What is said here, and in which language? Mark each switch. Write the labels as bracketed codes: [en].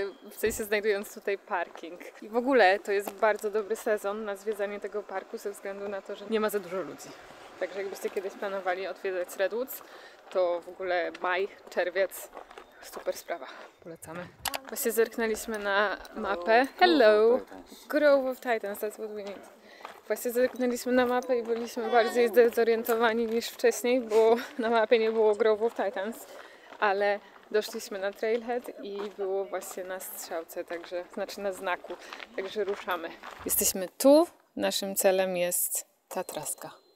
[pl] W sensie znajdując tutaj parking. I w ogóle to jest bardzo dobry sezon na zwiedzanie tego parku ze względu na to, że nie ma za dużo ludzi. Także jakbyście kiedyś planowali odwiedzać Redwoods, to w ogóle maj, czerwiec super sprawa. Polecamy. Właśnie zerknęliśmy na mapę. [en] Hello! Grove of Titans, that's what we need. [pl] Właśnie zerknęliśmy na mapę i byliśmy bardziej zdezorientowani niż wcześniej, bo na mapie nie było Grove of Titans, ale doszliśmy na Trailhead i było właśnie na strzałce, także, znaczy na znaku, także ruszamy. Jesteśmy tu, naszym celem jest Tatraska.